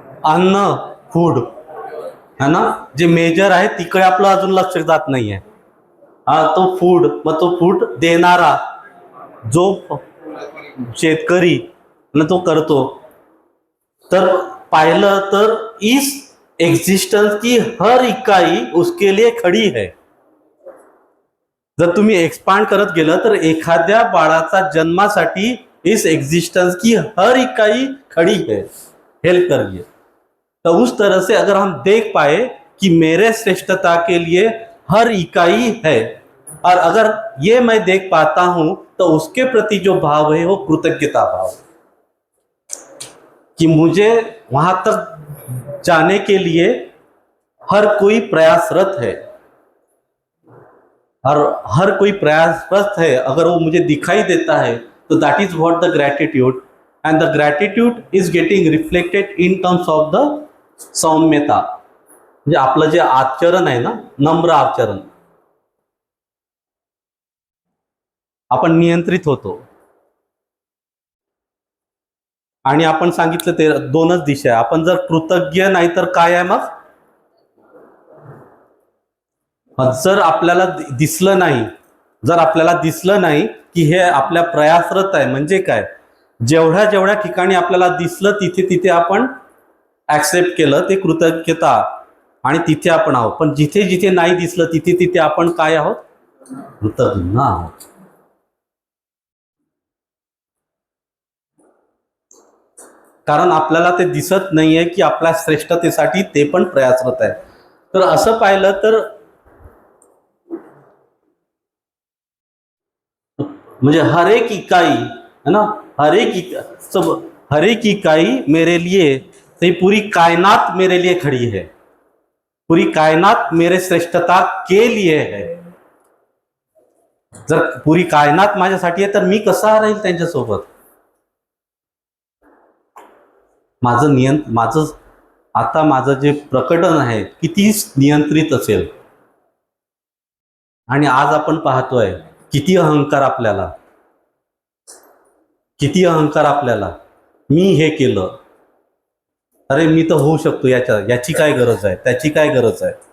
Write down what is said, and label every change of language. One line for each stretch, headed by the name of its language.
Marathi: अन्न, फूड है ना, जे मेजर आहे तिकडे आपलं अजून लक्ष जात नाहीये. हा तो फूड, मग तो फूड देणारा जो शेतकरी तो करतो. तर पाहिलं तर
Hindi: इस एग्जिस्टन्स की हर इकाई उसके लिए खडी है.
Marathi: जर तुम्ही एक्सपांड करत गेलं तर एखाद्या बाळाचा जन्मासाठी
Hindi: इस एग्जिस्टेंस की हर इकाई खड़ी है, हेल्प कर रही है. तो उस तरह से अगर हम देख पाए कि मेरे श्रेष्ठता के लिए हर इकाई है, और अगर ये मैं देख पाता हूं तो उसके प्रति जो भाव है वो कृतज्ञता भाव, कि मुझे वहां तक जाने के लिए हर कोई प्रयासरत है, और हर कोई प्रयासरत है. अगर वो मुझे दिखाई देता है तो
English: That is what the gratitude, and the gratitude is getting reflected in terms of the सौम्यता.
Marathi: म्हणजे आपलं जे आचरण आहे ना, नम्र आचरण, आपण नियंत्रित होतो. आणि आपण सांगितलं ते दोनच दिशा आहे. आपण जर कृतज्ञ नाही तर काय आहे मग, जर आपल्याला दिसलं नाही, जर आपल्याला दिसलं नाही की हे आपल्या प्रयासरत आहे, म्हणजे काय, जेवढ्या ठिकाणी आपल्याला दिसलं तिथे तिथे आपण ऍक्सेप्ट केलं, ते कृतज्ञता, आणि तिथे आपण आहोत. पण जिथे जिथे नाही दिसलं तिथे तिथे आपण काय आहोत, कृतज्ञ आहोत. कारण आपल्याला ते दिसत नाहीये की आपल्या श्रेष्ठतेसाठी ते पण प्रयासरत आहे. तर असं पाहिलं तर म्हणजे
Hindi: हर एक इकाई है ना, हर एक इकाई मेरे लिए, तो ये पूरी कायनात मेरे लिए खड़ी है, पूरी कायनात मेरे श्रेष्ठता के लिए है.
Marathi: जर
Hindi: पूरी कायनात
Marathi: माझ्यासाठी आहे तर मी कसा राहील त्यांच्यासोबत. माझं जे प्रकटन आहे किती नियंत्रित असेल. आणि आज आपण पाहतोय किती अहंकार आपल्याला, मी हे केलं, अरे मी तर होऊ शकतो, याची काय गरज आहे, त्याची काय गरज आहे.